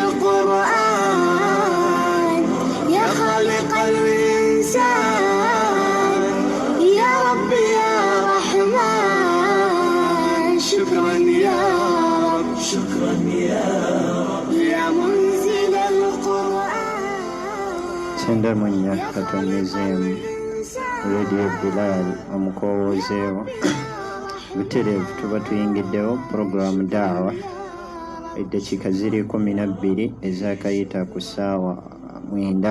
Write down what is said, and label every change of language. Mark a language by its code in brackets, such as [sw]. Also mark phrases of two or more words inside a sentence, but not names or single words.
[ar] القرآن يا خالق الإنسان يا رب يا رحمن شكرا يا رب شكرا يا رب يا منزل القرآن [lg] Senda mwenye katonyezemu Radio Bilal omukowozeewo butereevu tuba tuyingiddewo puroguramu daawa eddakiika ziri 12 ezakayita ku ssaawa 9.